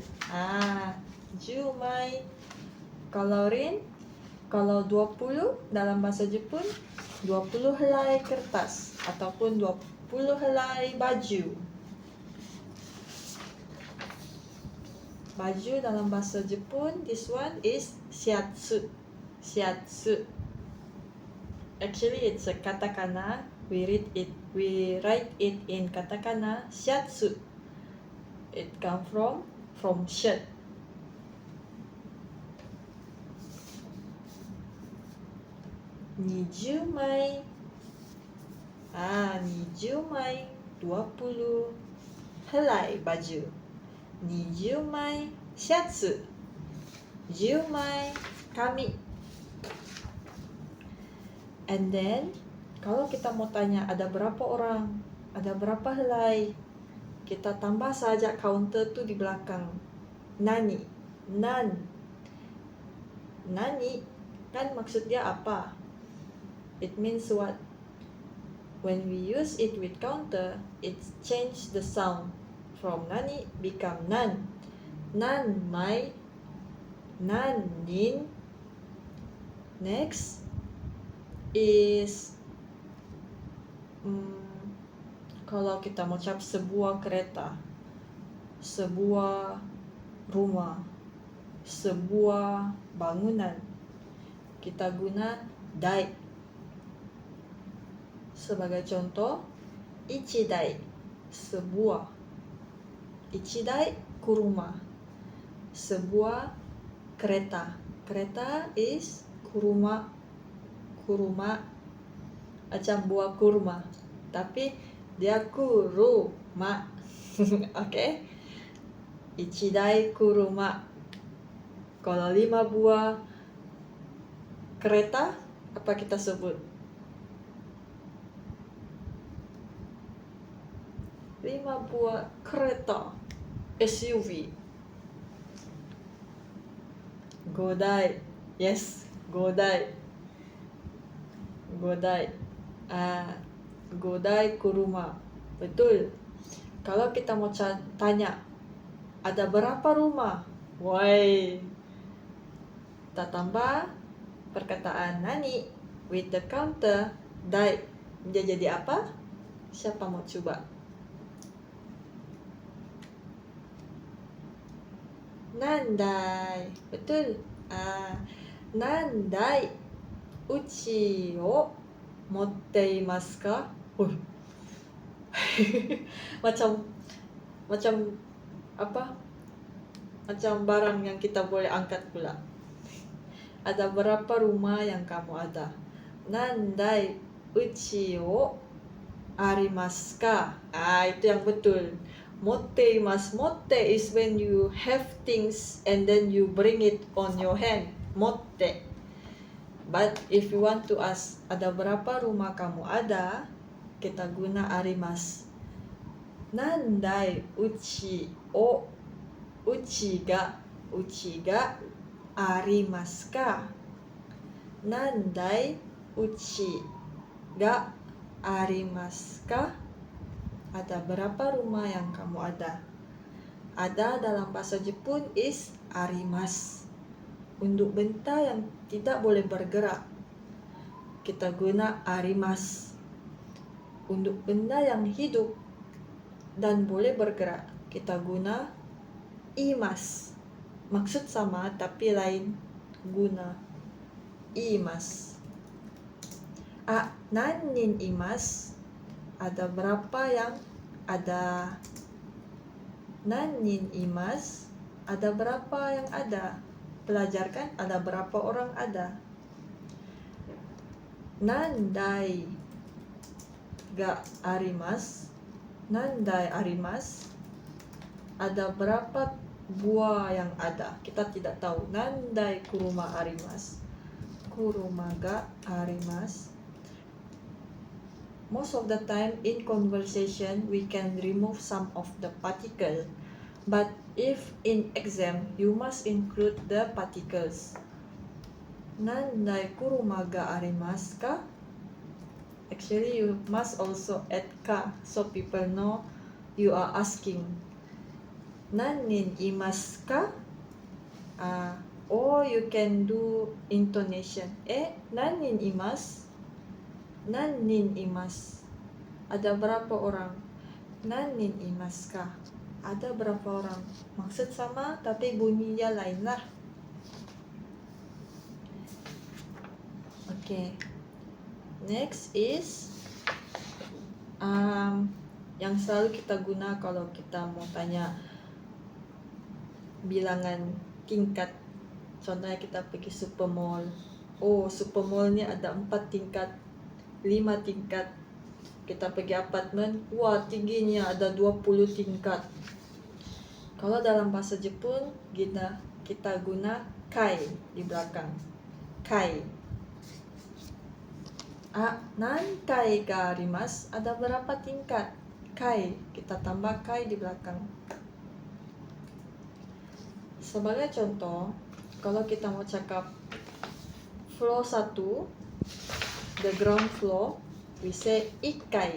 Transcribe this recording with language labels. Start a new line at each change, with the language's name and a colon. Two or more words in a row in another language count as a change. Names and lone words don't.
Japanese: 10 mai.
Malay: Kalau rin, kalau 20 dalam bahasa Jepun 20 helai kertas ataupun 20 helai baju. Baju dalam bahasa Jepun,
English: this one is shiatsu. Actually, it's a katakana. We write it in katakana shiatsu. It come from shirt.
Japanese: Niju mai.
Malay: 20 helai baju.
Japanese: 20 mai shiatsu. 10 mai kami.
English: And then,
Malay: kalau kita mau tanya ada berapa orang, ada berapa helai, kita tambah saja counter tu di belakang. Nani kan maksud dia apa?
English: It means what? When we use it with counter, it change the sound from nani become nan.
Japanese: Nan mai, nan nin.
English: Next is
Malay: kalau kita mau ucap sebuah kereta, sebuah rumah, sebuah bangunan, kita guna dai. Sebagai contoh, ichidai, sebuah.
Japanese: Ichidai kuruma,
Malay: sebuah kereta. Kereta is kuruma. Kuruma macam buah kurma, tapi dia kuruma.
Japanese: Okay? Ichidai kuruma.
Malay: Kalau 5 buah kereta, apa kita sebut? 5 buah kereta SUV.
Japanese: Godai. Yes, godai. Godai. Godai kuruma.
Malay: Betul. Kalau kita mau tanya, ada berapa rumah? Woi. Kita tambah perkataan nani
English: with the counter
Malay: dai. Dia jadi apa? Siapa mau coba? Nandai. Betul.
Japanese: Nandai uchi o motte imasu ka?
Malay: macam apa? Macam barang yang kita boleh angkat pula. Ada berapa rumah yang kamu ada?
Japanese: Nandai uchi o arimasu ka?
Malay: Itu yang betul.
Japanese: Motte imasu.
English: Motte is when you have things and then you bring it on your hand. Motte. But if you want to ask,
Malay: ada berapa rumah kamu ada? Kita guna arimasu.
Japanese: Nandai uchi o, uchi ga arimasu ka? Nandai uchi ga arimasu ka?
Malay: Ada berapa rumah yang kamu ada? Ada dalam bahasa Jepun is arimasu. Untuk benda yang tidak boleh bergerak, kita guna arimasu. Untuk benda yang hidup dan boleh bergerak, kita guna imasu. Maksud sama tapi lain guna imasu.
Japanese: Nannin imasu.
Malay: Ada berapa yang ada?
Japanese: Nannin imasu.
Malay: Ada berapa yang ada? Pelajarkan ada berapa orang ada.
Japanese: Nandai ga arimasu. Nandai arimasu.
Malay: Ada berapa buah yang ada? Kita tidak tahu.
Japanese: Nandai kuruma arimasu. Kuruma ga arimasu.
English: Most of the time in conversation we can remove some of the particle. But if in exam, you must include the particles.
Japanese: Nandai kuruma ga arimasu ka?
English: Actually, you must also add ka, so people know you are asking.
Japanese: Nannin imasu ka?
English: Or you can do intonation.
Japanese: Nannin imasu? Nannin imasu.
Malay: Ada berapa orang?
Japanese: Nannin imasu ka?
Malay: Ada berapa orang? Maksud sama tapi bunyinya lain lah.
English: Okay. Next is
Malay: yang selalu kita guna kalau kita mau tanya bilangan tingkat. Contohnya kita pergi supermall. Supermall ni ada 4 tingkat, 5 tingkat. Kita pergi apartmen, tingginya ada 20 tingkat. Kalau dalam bahasa Jepun, kita guna kai di belakang.
Japanese: Kai. Nankai ga arimasu?
Malay: Ada berapa tingkat? Kai. Kita tambah kai di belakang. Sebagai contoh, kalau kita mau cakap
English: floor 1, the ground floor, We say
Malay: ikai.